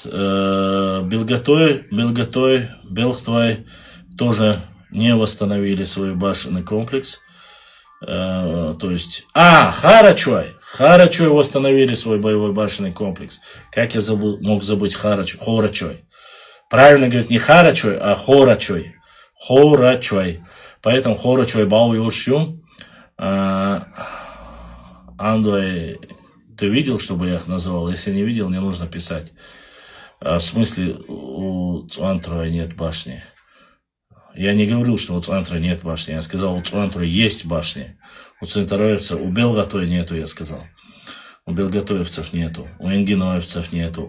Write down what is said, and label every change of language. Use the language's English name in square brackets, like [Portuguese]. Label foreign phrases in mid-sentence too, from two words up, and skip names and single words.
[Russian] Белготой, Белхтуай тоже не восстановили свой башенный комплекс. То есть... Харачуай восстановили свой боевой башенный комплекс. Как я мог забыть Хорачуай. Правильно говорить не Харачуай, а Хорачуай. Хорачуай. Поэтому Хорачуай Бао Юшюм. Андуай... Ты видел, чтобы я их называл? Если не видел, не нужно писать. В смысле, у Цуантруя нет башни. Я не говорил, что у Цуантруя нет башни. Я сказал, у Цуантруя есть башни. У центароевцев, у Белготой нету, я сказал. У белготоевцев нету. У энгиноевцев нету.